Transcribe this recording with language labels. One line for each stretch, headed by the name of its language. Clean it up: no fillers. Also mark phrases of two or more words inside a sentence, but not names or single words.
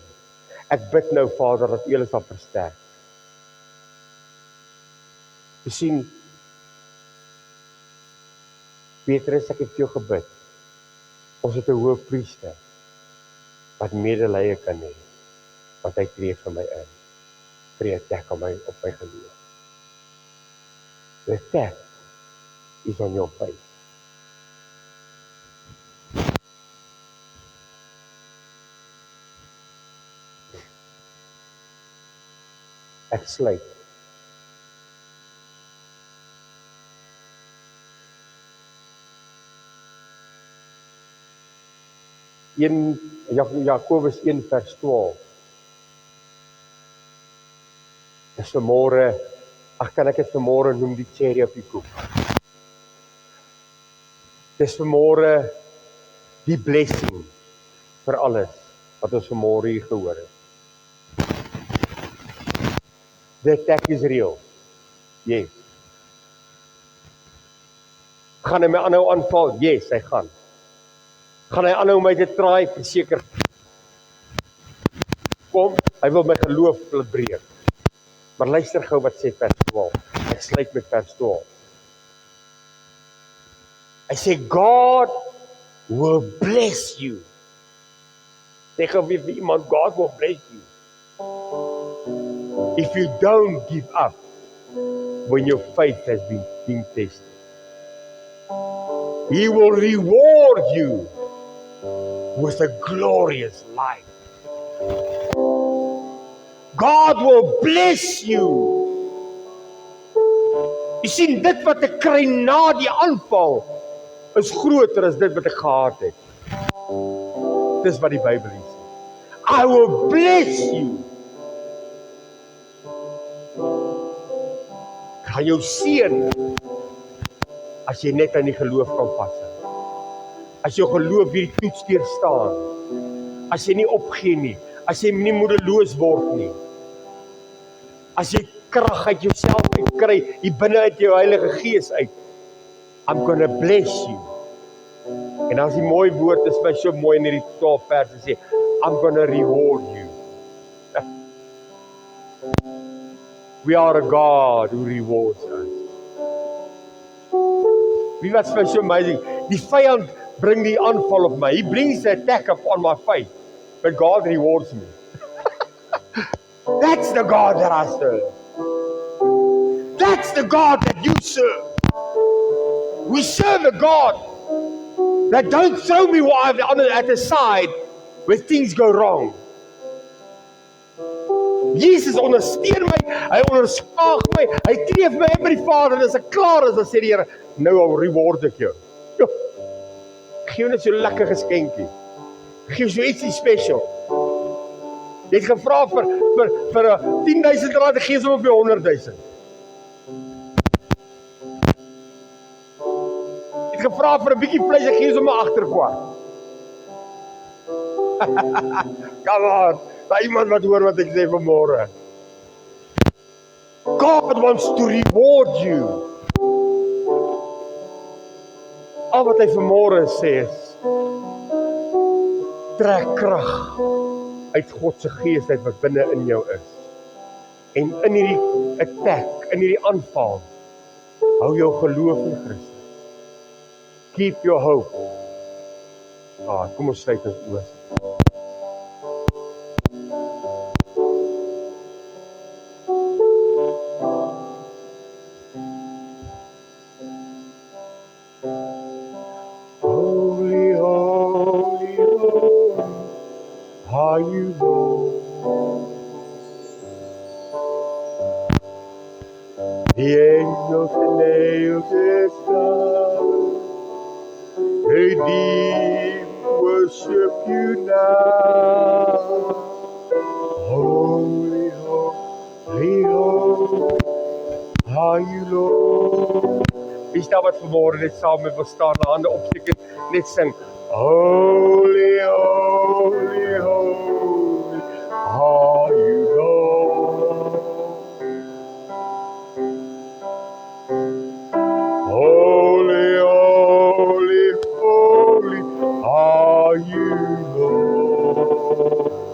Afrikaans: Ek bid nou, Vader, dat U hulle sal versterk. Jy sien, Petrus, ek het vir jou gebid. Ons het 'n hoëpriester wat medelee kan hê, want hy tree vir my in. Vir die attack op my geloof.
English: The attack is on your faith.
Afrikaans: Ek sluit. Jakobus 1 vers 12. Dis vanmôre, kan ek dit vanmôre noem die cherry op die koek. Dis vanmôre die blessing vir alles wat ons vanmôre hier gehoor het.
English: The attack is real. Yes.
Afrikaans: Gaan hy my aanhou aanval? Yes, hy gaan. Gaan hy aanhou my te traai? Verseker. Kom, hy wil my geloof breek. Maar luister gou wat sê vers 12. Ek sluit met vers 12. Hy sê,
English: God will bless you.
Afrikaans: Sê gou vir iemand,
English: God will bless you. If you don't give up when your faith has been tested. He will reward you with a glorious life. God will bless you.
Afrikaans: Jy sien, dit wat ek kry na die aanval is groter as dit wat ek gehad het. Dis wat die Bybel sê.
English: I will bless you.
Afrikaans: Gaan jou seën as jy net aan die geloof kan vashou. As jou geloof hierdie toets deurstaan. As jy nie opgee nie. As jy nie moedeloos word nie. As jy krag uit jouself uitkry, hier binne uit jou Heilige Gees uit.
English: I'm gonna bless you
Afrikaans: En as die mooi woord is my so mooi in hierdie 12 verse sê,
English: I'm gonna reward you. We are a God who rewards us.
Afrikaans: Wie wat vir my so amazing, die vyand bring die aanval op my.
English: He brings the attack upon my faith, but God rewards me. That's the God that I serve. That's the God that you serve. We serve a God that don't throw me at the side when things go wrong.
Afrikaans: Jesus ondersteun my, hy onderskaag my, hy tree vir my in by die Vader, en as ek klaar is, dan sê die Here, nou reward ek jou. Jo, gee jou net so lekker geskenkie. Gee jou so ietsie special. Jy het gevra vir 10,000 rand, gee hom op jou 100,000. Jy het gevra vir 'n bietjie vleis, gee hom 'n agterkwart.
English: Come on,
Afrikaans: daar iemand wat hoor wat ek sê vanmôre.
English: God wants to reward you.
Afrikaans: Al wat hy vanmôre sê is, trek krag uit God se gees uit wat binne in jou is. En in hierdie attack, in hierdie aanval, hou jou geloof in Christus.
English: Keep your hope.
Afrikaans: Kom ons sluit ons oë.
English: Holy, holy, holy, are you Lord? The angels and angels come, they deep worship you now. Holy, holy, holy, are you Lord?
Afrikaans: Wie is daar wat vanmôre net saam met wil staan, hande opsteek en net sing,
English: Holy, holy, holy, are you Lord? Holy, holy, holy, are you Lord?